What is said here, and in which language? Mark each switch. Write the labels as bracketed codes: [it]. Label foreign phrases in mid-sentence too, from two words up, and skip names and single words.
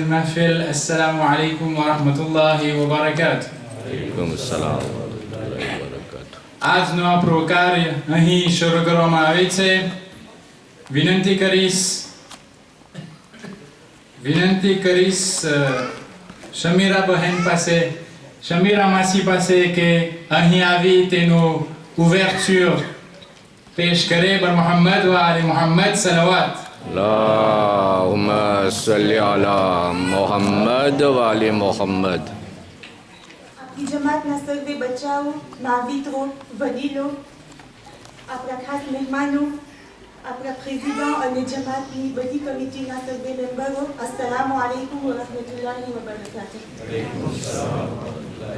[ar] महफिल السلام عليكم ورحمة الله وبركاته. وعليكم السلام ورحمة الله وبركاته. [gu] આજનો આપણો કાર્ય અહીં શરૂ કરવામાં આવે છે। વિનંતી કરીશ શમીરા બહેન પાસે શમીરા માસી પાસે કે અહીં આવી તેનો ઉવેર્ચ્યોર પેશ કરે બર [ar] محمد وآل محمد [gu] સલવાત [ar] اللهم صل على محمد وآل محمد. [gu] આપની જમાતના સર્વે બચ્ચાઓ, નાવિત્રો, વડીલો, આપણા ખાસ મહેમાનો, આપણા પ્રેસિડન્ટ અને જમાતની બધી કમિટીના સર્વે મેમ્બરો, [ar] السلام عليكم ورحمة الله وبركاته.